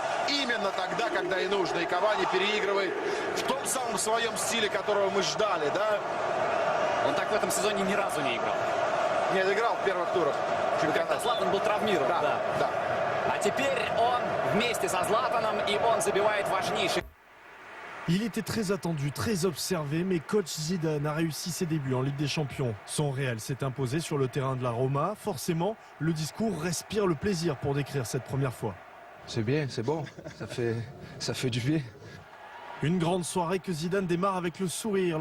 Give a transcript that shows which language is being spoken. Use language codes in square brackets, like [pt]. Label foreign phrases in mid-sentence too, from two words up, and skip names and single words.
[ru] Именно тогда, когда и нужно. И Кавани переигрывает в том самом своем стиле, которого мы ждали, да? Он так в этом сезоне ни разу не играл. Нет, играл в первых турах чемпионата. Златан был травмирован, да. А теперь он вместе со Златаном, и он забивает важнейший. [fr] Il était très attendu, très observé, mais coach Zidane a réussi ses débuts en Ligue des Champions. Son Real s'est imposé sur le terrain de la Roma. Forcément, le discours respire le plaisir pour décrire cette première fois. C'est bien, c'est bon, ça fait du bien. Une grande soirée que Zidane démarre avec le sourire.